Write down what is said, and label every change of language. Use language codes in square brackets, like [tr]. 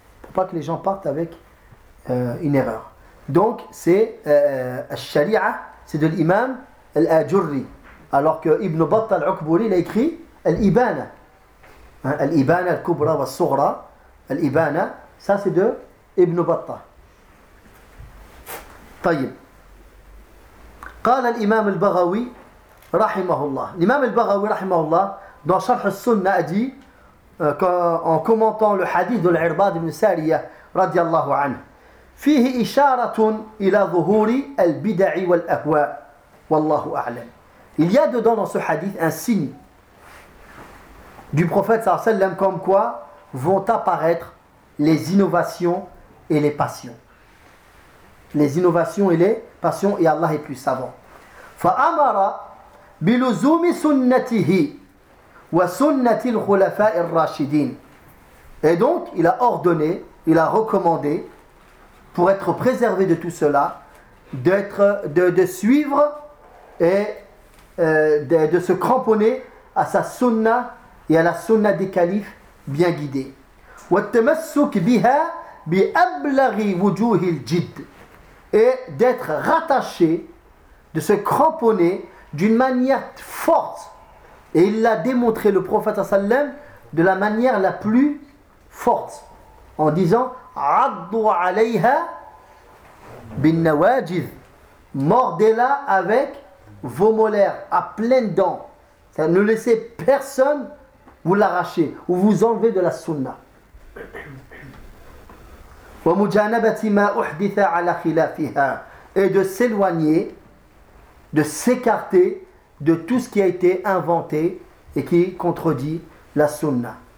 [fr] Pour pas que les gens partent avec une erreur. Donc c'est Al-Sharia, c'est de l'imam Al-Ajurri. Alors que Ibn Battah Al-Ukburi l'a écrit Al-Ibana. Hein? Al-Ibana, Al-Kubra, Al-Sughra, Al-Ibana, ça c'est de ابن بطة. [ar] طيب قال الإمام البغوي رحمه الله الإمام البغوي رحمه الله dans شرح السنة [fr] a dit en commentant le hadith de l'Irbad ibn Sariya [ar] رضي الله عنه فيه إشارة إلى ظهور البدع والأهواء والله أعلم. [fr] Il y a dedans dans ce hadith un signe du prophète [ar] صلى الله عليه وسلم [fr] comme quoi vont apparaître les innovations et les passions. Les innovations et les passions, et Allah est plus savant. [ar] فَأَمَرَ بِلُزُومِ سُنَّتِهِ وَسُنَّتِ الْخُلَفَاءِ الرَّاشِدِينَ. [fr] Et donc, il a ordonné, il a recommandé, pour être préservé de tout cela, de suivre et de se cramponner à sa sunna et à la sunna des califes bien guidés. [ar] وَالتَّمَسُّكِ بِهَا بِأَبْلَغِ وُجُوهِ الْجِدِ. [fr] Et d'être rattaché, de se cramponner d'une manière forte. Et il l'a démontré, le prophète sallam, de la manière la plus forte. En disant [ar] عَضُّ عَلَيْهَا بِالنَّوَاجِذِ. [fr] Mordez-la avec vos molaires, à pleines dents. C'est-à-dire, ne laissez personne vous l'arracher ou vous enlever de la sunna. [ar] وَمُجَانَبَةِ مَا أُحْدِثَ عَلَى خِلَافِهَا. [fr] Et de s'éloigner, de s'écarter de tout ce qui a été inventé et qui contredit la sunna.